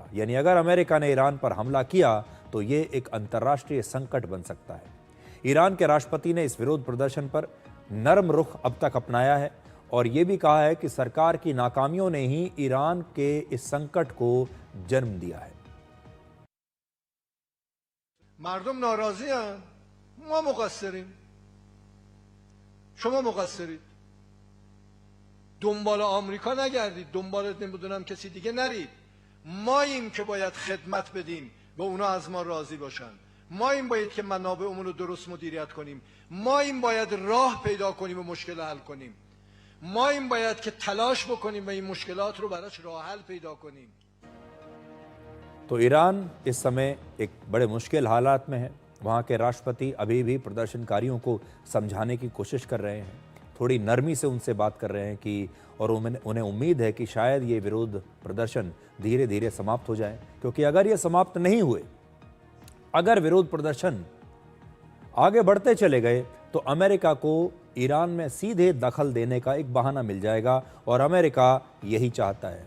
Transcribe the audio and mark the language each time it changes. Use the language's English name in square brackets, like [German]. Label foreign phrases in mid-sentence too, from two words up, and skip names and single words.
[Hindi] यानी अगर अमेरिका ने ईरान पर हमला किया तो ये एक अंतर्राष्ट्रीय संकट बन सकता है। ईरान के राष्ट्रपति ने इस विरोध प्रदर्शन पर नरम रुख अब तक अपनाया है और ये भी कहा है कि सरकार की नाकामियों ने ही ईरान के इस संकट को जन्म दिया है। [Persian] مردم ناراضی هستند ما مقصریم شما مقصرید دنبال آمریکا نگردید دنبال نمیدونم کسی دیگه نرید ماییم که باید خدمت بدیم و اونا از ما راضی باشن ماییم باید که منابعمون رو درست مدیریت کنیم ماییم باید راه پیدا کنیم و مشکل حل کنیم ماییم باید که تلاش بکنیم و این مشکلات رو براش راه حل پیدا کنیم। [Hindi] तो ईरान इस समय एक बड़े मुश्किल हालात में है। वहाँ के राष्ट्रपति अभी भी प्रदर्शनकारियों को समझाने की कोशिश कर रहे हैं, थोड़ी नरमी से उनसे बात कर रहे हैं कि और उन्हें उम्मीद है कि शायद ये विरोध प्रदर्शन धीरे धीरे समाप्त हो जाए, क्योंकि अगर ये समाप्त नहीं हुए, अगर विरोध प्रदर्शन आगे बढ़ते चले गए तो अमेरिका को ईरान में सीधे दखल देने का एक बहाना मिल जाएगा और अमेरिका यही चाहता है।